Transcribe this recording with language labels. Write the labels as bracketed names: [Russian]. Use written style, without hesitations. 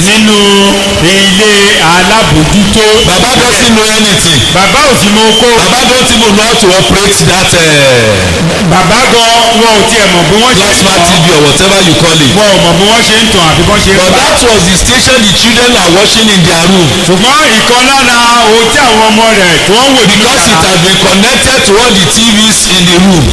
[Yoruba] nínú ilé alábòjútó. [English] Baba doesn't know anything. [Yoruba] bàbá ò sì mọ okó. [English] Baba don't even know how to operate that. [Yoruba] bàbá gan wọn ò tiẹ̀ mọ̀ bí wọ́n ṣe ń [English] Plasma [Yoruba] tàn. [English] TV or whatever you call it. [Yoruba] wọn ò mọ̀ bí wọ́n ṣe ń tàn àbí wọ́n ṣe ń [English] But [Yoruba] pa. [English] that was the station the children are watching in their room. [Yoruba] ṣùgbọ́n ìkan lára ohun tí àwọn ọmọ rẹ̀ tí wọ́n wò nínú [English] Because it has been connected to all the TVs in the room.